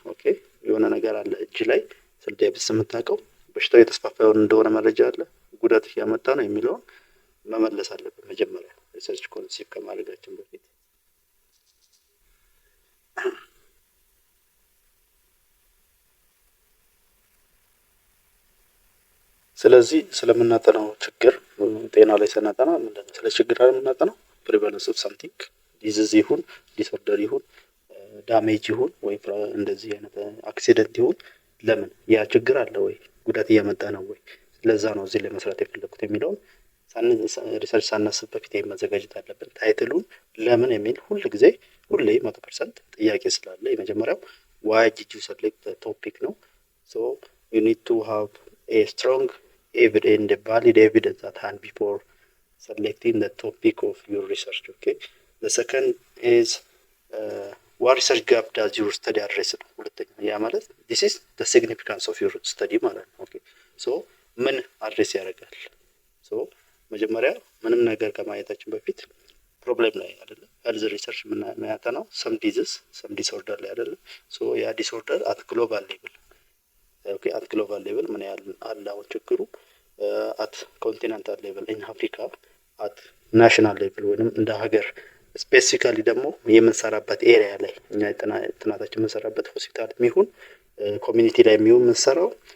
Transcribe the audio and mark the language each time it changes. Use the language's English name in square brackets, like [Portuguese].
[Amharic] ኦኬ የሆነ ነገር አለ እጅ ላይ ስለ ዲያቤትስ የምታውቀው በሽታው የተስፋፋ እንደሆነ መረጃ አለ፣ ጉዳት እያመጣ ነው የሚለውን መመለስ አለብን መጀመሪያ ሪሰርች ኮንሴፕት ከማድረጋችን በፊት። ስለዚህ ስለምናጠናው ችግር ጤና ላይ ስናጠና ምንድነው ስለ ችግር አይደል የምናጠናው? ፕሪቫለንስ ኦፍ ሳምቲንግ ዲዚዝ ይሁን ዲስኦርደር ይሁን ዳሜጅ ይሁን ወይ እንደዚህ አይነት አክሲደንት ይሁን ለምን ያ ችግር አለ ወይ ጉዳት እያመጣ ነው ወይ? ለዛ ነው እዚህ ላይ መስራት የፈለኩት የሚለውን ሪሰርች ሳናስብ በፊት መዘጋጀት አለብን። ታይትሉን ለምን የሚል ሁሌ 100% ጥያቄ ስላለ የመጀመሪያው [English] why did you select the topic [Amharic] ነው። [English] so you need to have a strong evidence, valid evidence at hand before selecting the topic of your research. Okay, the second is what research gap does your study address? [Amharic] ሁለተኛ ያ ማለት [English] this is the significance of your study ማለት ነው። okay so ምን አድሬስ ያደርጋል? [Amharic] so መጀመሪያ ምንም ነገር ከማየታችን በፊት ፕሮብሌም ላይ አይደለም ሄልዝ ሪሰርች የምናጠናው ሰም ዲዚዝ ሰም ዲስኦርደር ላይ አይደለም። ሶ ያ ዲስኦርደር አት ግሎባል ሌቭል ኦኬ አት ግሎባል ሌቭል ምን ያህል አለ አሁን ችግሩ አት ኮንቲኔንታል ሌቭል ኢን አፍሪካ አት ናሽናል ሌቭል ወይንም እንደ ሀገር ስፔሲፊካሊ ደግሞ የምንሰራበት ኤሪያ ላይ እኛ ጥናታችን የምንሰራበት ሆስፒታል የሚሆን ኮሚኒቲ ላይ የሚሆን የምንሰራው